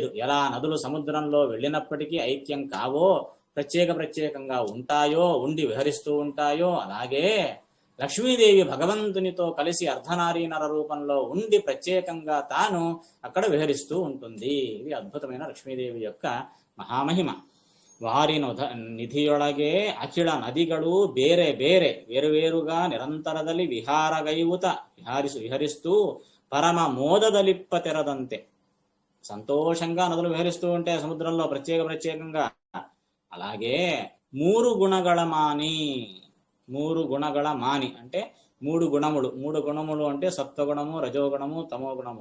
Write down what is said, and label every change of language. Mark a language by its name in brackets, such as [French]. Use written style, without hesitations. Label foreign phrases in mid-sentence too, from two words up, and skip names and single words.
[Telugu] ఎలా నదులు సముద్రంలో వెళ్ళినప్పటికీ ఐక్యం కావో, ప్రత్యేకంగా ఉంటాయో, ఉండి విహరిస్తూ ఉంటాయో, అలాగే లక్ష్మీదేవి భగవంతునితో కలిసి అర్ధనారీనర రూపంలో ఉండి ప్రత్యేకంగా తాను అక్కడ విహరిస్తూ ఉంటుంది. ఇది అద్భుతమైన లక్ష్మీదేవి యొక్క మహామహిమ. [Kannada] ವಾರಿ ನಿಧಿಯೊಳಗೆ ಅಖಿಳ ನದಿಗಳು ಬೇರೆ ಬೇರೆ వేరువేరుగా ನಿರಂತರದಲ್ಲಿ ವಿಹಾರಗೈವುತ విహరిస్తూ ಪರಮ ಮೋದದಲಿಪ್ಪ ತೆರದಂತೆ. [Telugu] సంతోషంగా నదులు విహరిస్తూ ఉంటే సముద్రంలో ప్రత్యేకంగా. అలాగే మూడు [Kannada] ಗುಣಗಳ ಮಾನಿ [Telugu] అంటే మూడు గుణములు అంటే సత్వగుణము, రజోగుణము, తమోగుణము.